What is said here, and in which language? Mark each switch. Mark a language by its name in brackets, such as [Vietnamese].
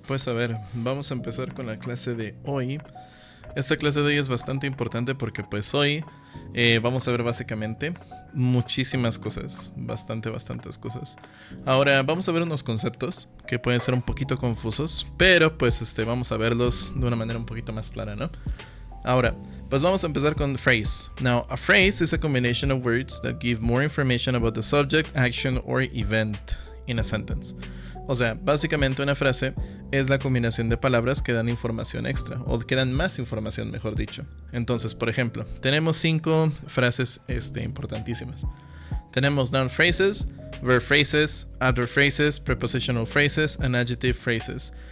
[Spanish] Pues a ver, vamos a empezar con la clase de hoy. Esta clase de hoy es bastante importante porque pues hoy vamos a ver básicamente muchísimas cosas, bastantes cosas. Ahora vamos a ver unos conceptos que pueden ser un poquito confusos, pero pues vamos a verlos de una manera un poquito más clara, ¿no? Ahora, pues vamos a empezar con phrase. [English] Now, a phrase is a combination of words that give more information about the subject, action or event in a sentence. [Spanish] O sea, básicamente una frase es la combinación de palabras que dan información extra, o que dan más información, mejor dicho. Entonces, por ejemplo, tenemos 5 frases importantísimas. [English] Tenemos noun phrases, verb phrases, adverb phrases, prepositional phrases, and adjective phrases.